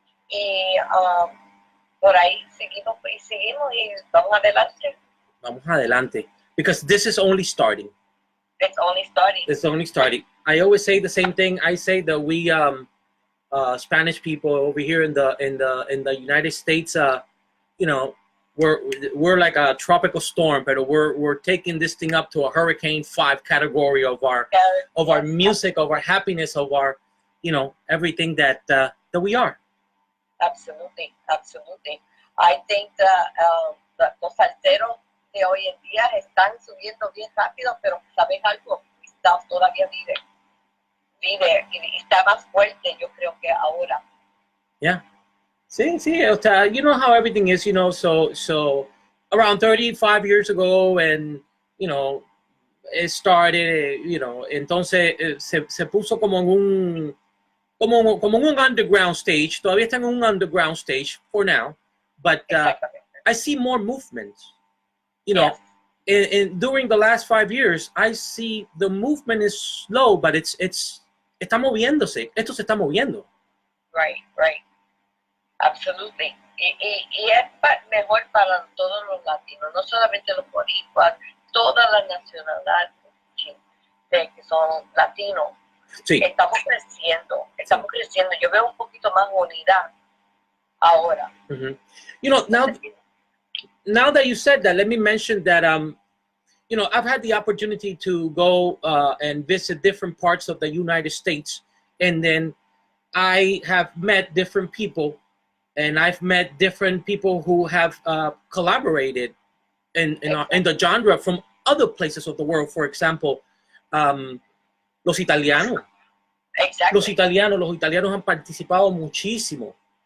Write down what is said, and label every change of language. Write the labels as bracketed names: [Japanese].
[Spanish] Y por ahí seguimos y vamos adelante. Vamos adelante. [English] Because this is only starting. It's only starting. It's only starting. I always say the same thing. I say that we Spanish people over here in the United States, you know, we're like a tropical storm, but we're taking this thing up to a Hurricane 5 category of our music, of our happiness, of our, you know, everything that we are. Absolutely. I think that [Spanish] los salseros de hoy en día están subiendo bien rápido, pero ¿sabes algo? Todavía vive y está más fuerte, yo creo, que ahora. [English] Yeah. Sí, you know how everything is, you know, so around 35 years ago, and, you know, it started, you know, [Spanish] entonces se puso como un [English] underground stage. [Spanish] Todavía está en un [English] underground stage for now, but I see more movements, you know. Yes. And during the last 5 years, I see the movement is slow, but [Spanish] está moviéndose. Esto se está moviendo. [English] Right. Absolutely. [Spanish] Y es mejor para todos los latinos, no solamente los boricuas, todas las nacionalidades que son latinos. Sí. Estamos creciendo. Yo veo un poquito más unidad ahora. [English] You know, now that you said that, let me mention that, you know, I've had the opportunity to go and visit different parts of the United States, and then I have met different people, and I've met different people who have collaborated in the genre from other places of the world. For example, [Spanish] los italianos. [English] Exactly. [Spanish] Los italianos han participado muchísimo.